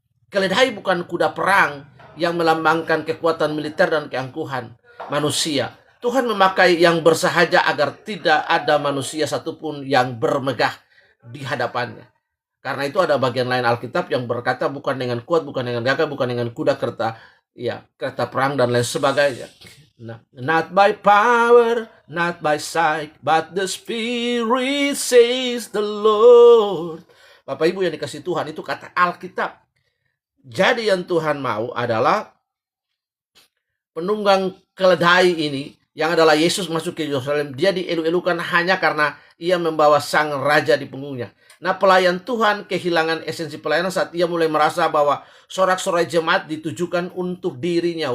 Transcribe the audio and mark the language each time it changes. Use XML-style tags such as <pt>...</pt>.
<id>Keledai bukan kuda perang yang melambangkan kekuatan militer dan keangkuhan manusia. Tuhan memakai yang bersahaja agar tidak ada manusia satupun yang bermegah di hadapannya. Karena itu ada bagian lain Alkitab yang berkata bukan dengan kuat, bukan dengan gagah, bukan dengan kuda, kereta perang dan lain sebagainya.</id> <en>Nah, not by power, not by sight, but the Spirit says the Lord.</en> <id>Bapak Ibu yang dikasih Tuhan, itu kata Alkitab. Jadi yang Tuhan mau adalah penunggang keledai ini yang adalah Yesus masuk ke Yerusalem, dia dielu-elukan hanya karena ia membawa sang raja di punggungnya. Nah, pelayan Tuhan kehilangan esensi pelayanan saat ia mulai merasa bahwa sorak-sorai jemaat ditujukan untuk dirinya.</id>